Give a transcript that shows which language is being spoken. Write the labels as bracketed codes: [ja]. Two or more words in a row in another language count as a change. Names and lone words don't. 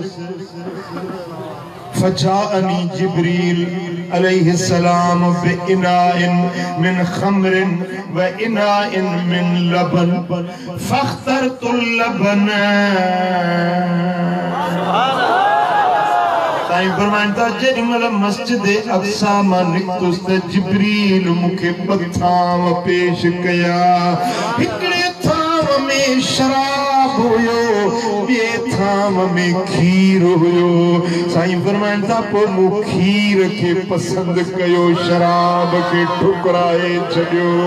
[ar] فجاءني جبريل عليه السلام بإناء من خمر و إناء من لبن فاخترت اللبن [sd] साईं फरमाता जेॾीमहिल मस्जिद अक्सा मां निकतुस त जिब्रील मूंखे बथाम पेश कया हिकिड़े में शराब हुयो ॿिए थाम में खीर हुयो साईं फरमाइनि था पोइ मूं खीर खे पसंद कयो शराब खे ठुकराए छॾियो